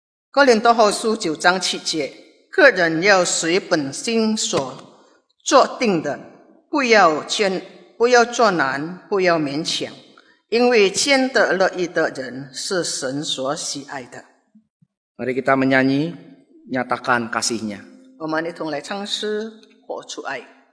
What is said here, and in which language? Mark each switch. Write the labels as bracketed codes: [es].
[zh] 哥林多后书9章7节，个人要随本心所做定的，不要作难，不要勉强，因为谦得乐意的人是神所喜爱的。 [id] Mari kita menyanyi, nyatakan kasih-Nya. [zh] 我们一同来唱诗，活出爱。